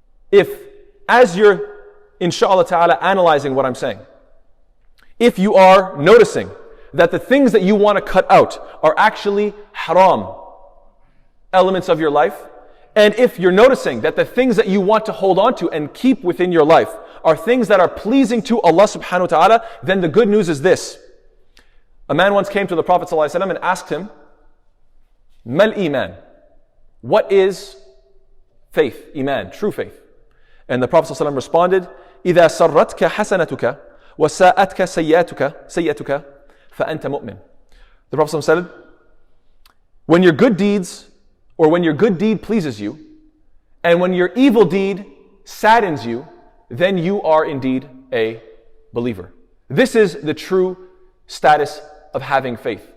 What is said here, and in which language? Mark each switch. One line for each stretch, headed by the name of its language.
English: If, as you're, inshallah ta'ala, analyzing what I'm saying, if you are noticing that the things that you want to cut out are actually haram elements of your life, and if you're noticing that the things that you want to hold on to and keep within your life are things that are pleasing to Allah subhanahu wa ta'ala, then the good news is this. A man once came to the Prophet ﷺ and asked him, Mal iman? What is faith, iman, true faith. And the Prophet ﷺ responded,
Arabic: إِذَا سَرَّتْكَ حَسَنَتُكَ وَسَاءَتْكَ سَيَّتُكَ فَأَنْتَ مُؤْمِنٌ.
English: The Prophet ﷺ said, when your good deeds, or when your good deed pleases you, and when your evil deed saddens you, then you are indeed a believer. This is the true status of having faith.